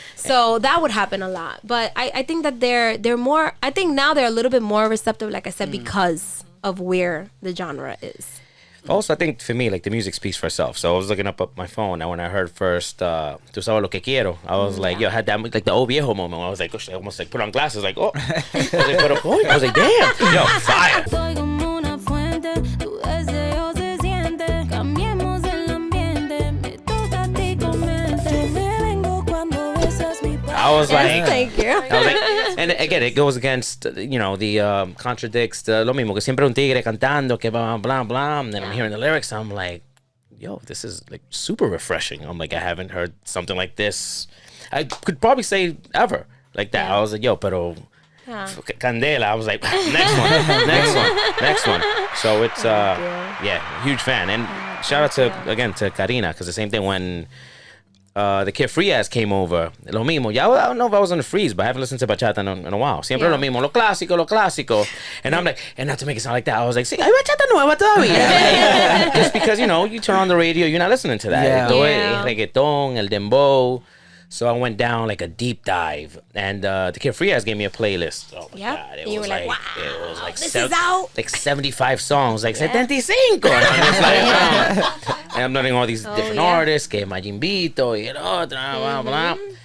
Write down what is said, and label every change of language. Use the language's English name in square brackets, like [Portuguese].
[English] So that would happen a lot. But I think that they're more, I think now they're a little bit more receptive, like I said, because of where the genre is. Also, I think for me, like the music speaks for itself. So I was looking up my phone, and when I heard first "Tu sabes lo que quiero," I was like, "Yo," I had that like the old viejo moment. Where I was like, I almost like put on glasses, like, oh, I was like, damn, yo, fire. [Spanish] Soy como una fuente, tu deseo se siente. Cambiemos el ambiente, me toca a ti comente. Me vengo cuando besas mi [English] I was like, Thank you. I was like, and again, it goes against, the contradicts [Spanish] lo mismo, que siempre un tigre cantando, que [English] blah, blah, blah, and then I'm hearing the lyrics, I'm like, yo, this is like super refreshing. I'm like, I haven't heard something like this. I could probably say ever like that. I was like, yo, pero Candela. I was like, next one. So it's, huge fan. And shout out to Karina, because the same thing when the Kid Freeaz came over, [Spanish] lo mismo. [English] I don't know if I was on the freeze, but I haven't listened to bachata in a while. [Spanish] Siempre lo mismo, lo clásico. [English] And I'm like, and not to make it sound like that, I was like, [Spanish] sí, hay bachata nueva todavía. [English] Just because, you turn on the radio, you're not listening to that. Yeah. [Spanish] Todo [English] Yeah. [Spanish] el reggaeton, el dembow. [English] So I went down like a deep dive, and the Kid Freeaz gave me a playlist. Oh my Yep. God, it You was were like, wow, it was like this is out. like 75 songs, like 75. And I'm just like, and I'm learning all these different artists, [Spanish] que Majimbito, y el otro, [English] blah, blah.